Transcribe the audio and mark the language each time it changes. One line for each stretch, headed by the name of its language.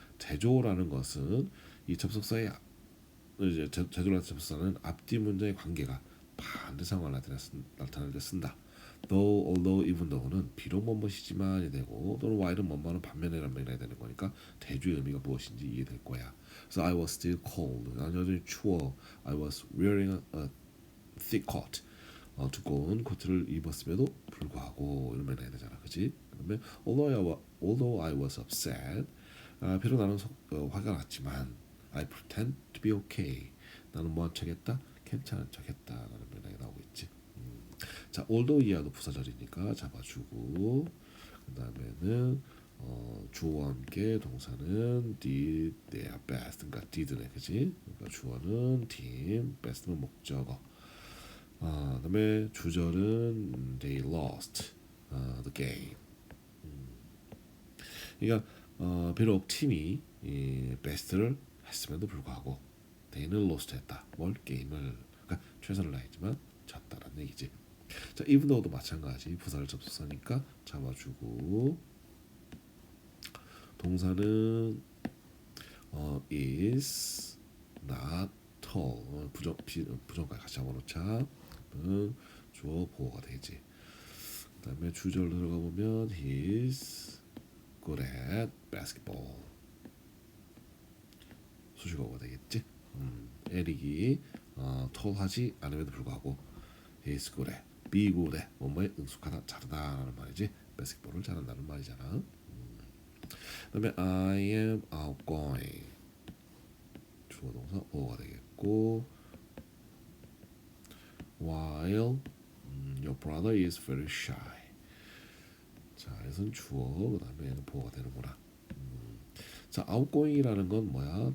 Korean: 대조라는 것은 이 접속사의 이제 제조를 나타내는 접속사는 앞뒤 문장의 관계가 반대 상황을 나타낼 때 쓴다. though, although, even though는 비록 뭐뭐이지만이 되고 또는 while은 뭐뭐는 반면이라는 말이 나야 되는 거니까 대조의 의미가 무엇인지 이해될 거야. 그래서
English: I was still cold.
Korean: 나는 여전히 추워.
English: I was wearing a thick coat.
Korean: 두꺼운 코트를 입었음에도 불구하고 이런 말이 나야 되잖아, 그렇지? 그다음에
English: although I was upset.
Korean: 비록 나는 화가 났지만
English: I pretend to be okay.
Korean: 나는 뭐한 척했다? 괜찮은 척했다라는 말이 나오고 있지. 자, although 이하도 부사절이니까 잡아주고 그 다음에는 주어와 함께 동사는
English: did their best.
Korean: 그러니까 did네, 그지? 그러니까 주어는 team, best는 목적어. 그다음에 주절은
English: they lost the game.
Korean: 그러니까 비록 팀이 베스트를 했음에도 불구하고 they는 lost했다. 뭘 게임을 그러니까 최선을 다했지만 졌다라는 얘기지. 자, even though도 마찬가지 부사를 접속사니까 잡아주고 동사는
English: is not tall
Korean: 부정까지 같이 잡아놓자. 주어 보호가 되지. 그다음에 주절 들어가 보면
English: he's good at basketball
Korean: 수식어가 되겠지. 에릭이 톨하지 않음에도 불구하고
English: he's good at be good at
Korean: 뭐뭐에 능숙하다 잘하다라는 말이지. 바스켓볼을 잘한다는 말이잖아. 그다음에
English: I am outgoing
Korean: 주어 동사 보호가 되겠고
English: while your brother is very shy.
Korean: 자, 이것은 주어 그다음에 보호가 되는구나. 자, outgoing이라는 건 뭐야?